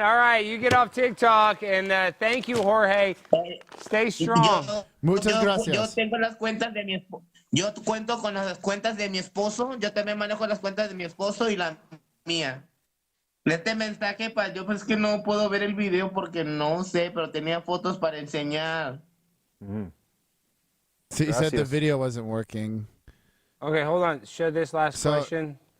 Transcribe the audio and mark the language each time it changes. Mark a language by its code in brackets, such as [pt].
[en] All right, you get off TikTok, and thank you, Jorge. Stay strong. [es] Muchas gracias. Yo tengo las cuentas de mi esposo. Yo cuento con las cuentas de mi esposo. Yo también manejo las cuentas de mi esposo y la mía. Este mensaje, yo pues que no puedo ver el video porque no sé, pero tenía fotos para enseñar. [en] So he said the video wasn't working. Okay, hold on. Show this last question.